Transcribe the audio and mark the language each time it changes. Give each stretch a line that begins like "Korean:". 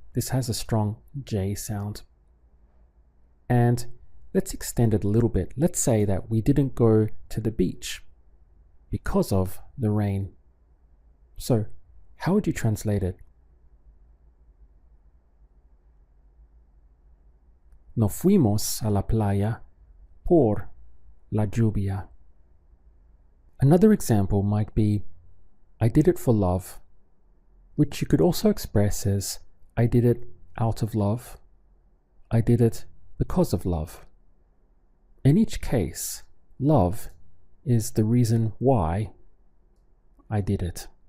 English: This has a strong J sound. And let's extend it a little bit. Let's say that we didn't go to the beach because of the rain. So, how would you translate it?
Spanish: No fuimos a la playa por la lluvia.
English: Another example might be I did it for love, which you could also express as I did it out of love, I did it because of love. In each case, love is the reason why I did it.